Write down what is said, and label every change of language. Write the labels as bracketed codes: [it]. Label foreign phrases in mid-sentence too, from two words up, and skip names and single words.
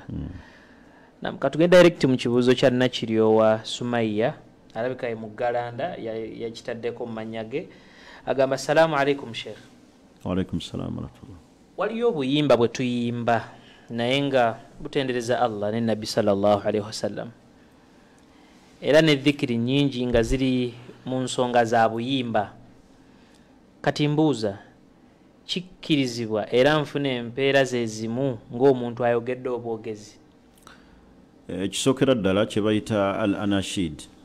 [lg] Katugende direct mu kibuuzo kya Nakiryowa Sumayya, alabika ye mu Galanda, yakitaddeko mu mannya ge, agamba [ar] السلام عليكم [lg] Sheikh. [ar] وعليكم السلام ورحمة الله. [lg] Waliyo obuyimba bwe tuyimba naye nga butendereza Allah ne Nabbi [ar] صلى الله عليه وسلم, [lg] era ne dhikiri nyingi nga ziri mu nsonga za buyimba. Kati mbuuza, kikkirizibwa era nfuna empeera ze zimu ng'omuntu ayogedde obwogezi? Kisookera ddala kye bayita [ar] الأناشيد.